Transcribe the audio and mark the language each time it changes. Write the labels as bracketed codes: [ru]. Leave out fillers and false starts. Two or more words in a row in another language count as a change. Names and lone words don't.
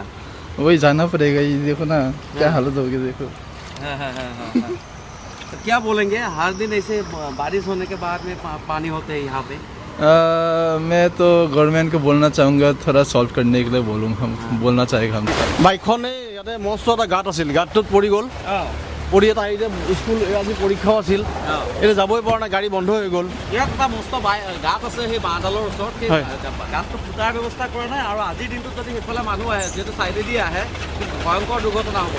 [hi] वही जाना पड़ेगा, ये देखो ना क्या हालत होगी, देखो। हाँ। तो क्या बोलेंगे, हर दिन ऐसे बारिश होने के बाद में पानी होते हैं यहाँ पे? मैं तो गवर्नमेंट को बोलना चाहूँगा, थोड़ा सॉल्व करने के लिए बोलना चाहेगा हम। [as] বাইকখনে ইয়াতে মস্ত এটা গাঁত আছিল, গাঁতটোত পৰি গ'ল। পৰি এটা এতিয়া স্কুল আজি পৰীক্ষাও আছিল, এতিয়া যাবই পৰা নাই, গাড়ী বন্ধ হৈ গ'ল। ইয়াত এটা মস্ত গাঁত আছে সেই বাঁহডালৰ ওচৰত, সেই গাঁতটো ফুটাৰ ব্যৱস্থা কৰা নাই আৰু আজিৰ দিনটোত যদি সেইফালে মানুহ আহে যিহেতু চাইডেদি আহে ভয়ংকৰ দুৰ্ঘটনা হ'ব।